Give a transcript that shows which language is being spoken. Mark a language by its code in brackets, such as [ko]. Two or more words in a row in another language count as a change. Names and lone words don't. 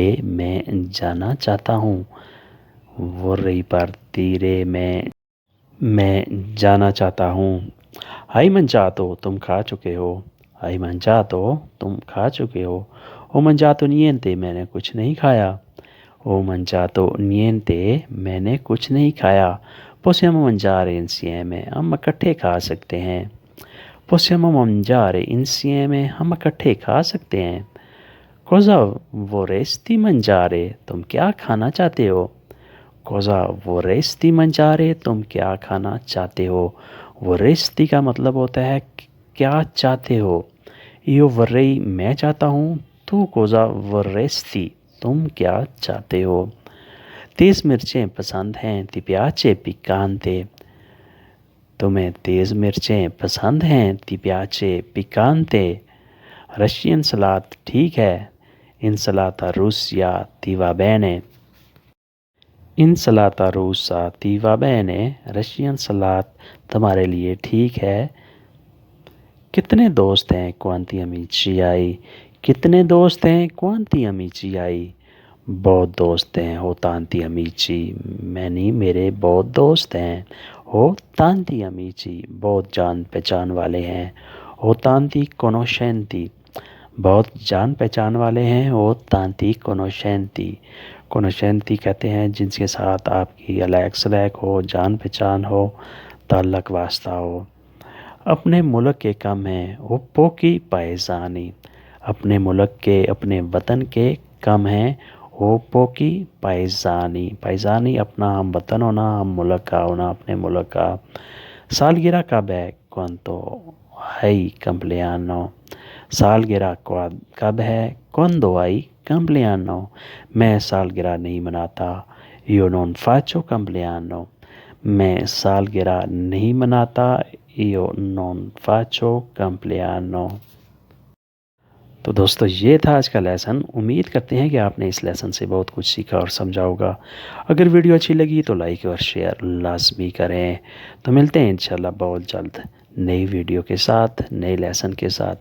[ur] میں جانا چاہتا ہوں. [it] vorrei partire. [ur] میں جانا چاہتا ہوں. [it] hai mangiato. [ur] تم کھا چکے ہو. [it] hai mangiato. [ur] تم کھا چکے ہو. [it] ho mangiato niente. [ur] میں نے کچھ نہیں کھایا. [it] ho mangiato niente. [ur] میں نے کچھ نہیں کھایا. [it] possiamo mangiare insieme। [ur] ہم اکٹھے کھا سکتے ہیں. [it] possiamo mangiare insieme। [ur] ہم اکٹھے کھا سکتے ہیں. [it] cosa vorresti mangiare। [ur] تم کیا کھانا چاہتے ہو. [it] cosa vorresti mangiare। [ur] تم کیا کھانا چاہتے ہو۔ vorresti کا مطلب ہوتا ہے کیا چاہتے ہو. [it] io vorrei [ur] میں چاہتا ہوں. [it] tu cosa vorresti। [ur] تم کیا چاہتے ہو۔ تیز مرچیں پسند ہیں. [it] ti piace piccante। [ur] تمہیں تیز مرچیں پسند ہیں؟ [it] Ti piace picante? [ur] رشین سلاد ٹھیک ہے. [it] Insalata russa ti va bene? Insalata russa ti va bene? [ur] رشین سلاد تمہارے لیے ٹھیک ہے. کتنے دوست ہیں؟ [it] Quanti amici hai? [ur] کتنے دوست ہیں؟ [it] Quanti amici hai? [ur] بہت دوست ہیں. [it] Ho tanti amici. [ur] many میرے بہت دوست ہیں. [it] Ho tanti amici. [ur] بہت جان پہچان والے ہیں. [it] Ho tanti conoscenti. [ur] بہت جان پہچان والے ہیں. [it] Ho tanti conoscenti. [ur] conoscenti کہتے ہیں جن کے ساتھ آپ کی الیک سلیک ہو، جان پہچان ہو، تعلق واسطہ ہو. اپنے ملک کے کم ہیں. [it] Ho pochi paesani. [ur] اپنے ملک کے، اپنے وطن کے کم ہیں. [it] Ho pochi paesani. [ur] paesani اپنا ہم وطن ہونا، ہم ملک کا ہونا، اپنے ملک کا. سالگرہ کب ہے؟ [it] Quando hai compleanno. [ur] سالگرہ کب ہے؟ [it] Quando hai compleanno. [ur] میں سالگرہ نہیں مناتا. [it] Io non faccio compleanno. [ur] میں سالگرہ نہیں مناتا. [it] Io non faccio compleanno. [ur] تو دوستو یہ تھا آج کا لیسن. امید کرتے ہیں کہ آپ نے اس لیسن سے بہت کچھ سیکھا اور سمجھا ہوگا. اگر ویڈیو اچھی لگی تو لائک اور شیئر لازمی کریں. تو ملتے ہیں انشاءاللہ بہت جلد نئی ویڈیو کے ساتھ، نئے لیسن کے ساتھ.